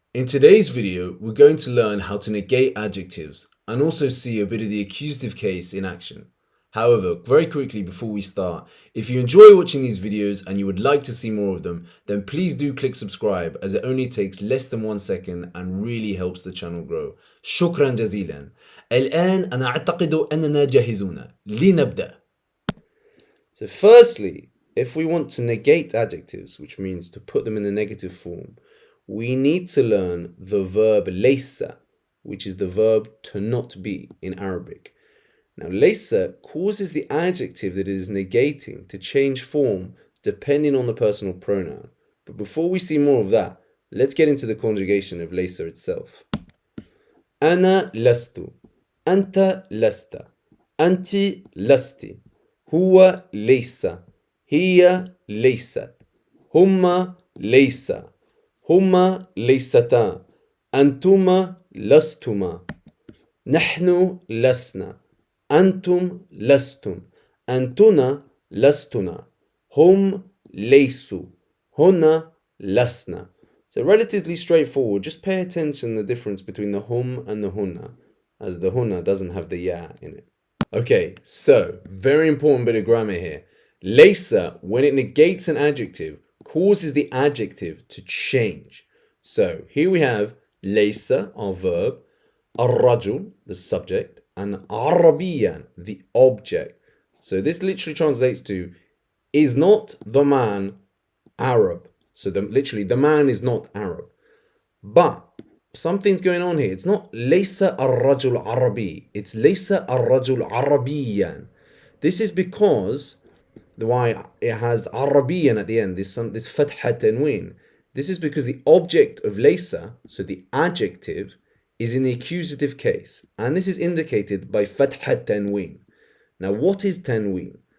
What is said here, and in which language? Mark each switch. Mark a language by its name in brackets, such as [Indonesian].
[English] In today's video, we're going to learn how to negate adjectives and also see a bit of the accusative case in action. However, very quickly before we start, if you enjoy watching these videos and you would like to see more of them, then please do click subscribe as it only takes less than 1 second and really helps the channel grow. [Arabic] شكرا جزيلا. الآن أنا أعتقد أننا جاهزون. لنبدأ. [English] So firstly, if we want to negate adjectives, which means to put them in the negative form, we need to learn the verb laysa, which is the verb to not be in Arabic. Now, laysa causes the adjective that it is negating to change form depending on the personal pronoun. But before we see more of that, let's get into the conjugation of laysa itself. [Arabic] أنا لست, أنت لست, أنت لست, هو ليس, هي ليست, هما ليس, هما ليستا, أنتما لستما, نحن لسنا, أنتم لستم, أنتنا لستنا, هم ليسوا, هنا لسنا. [English] So relatively straightforward, just pay attention to the difference between the hum and the hunna, as the hunna doesn't have the ya in it. Okay, so very important bit of grammar here. Laysa, when it negates an adjective, causes the adjective to change. So here we have laysa, our verb, الرجل, the subject, and عربيا, the object. So this literally translates to, is not the man Arab? So literally, the man is not Arab. But something's going on here. It's not [Arabic] ليس الرجل عربي. It's ليس الرجل عربيا. [English] This is because why it has عربيا at the end, this فتحة تنوين. This is because the object of ليس, so the adjective, is in the accusative case. And this is indicated by فتحة تنوين. Now what is تنوين?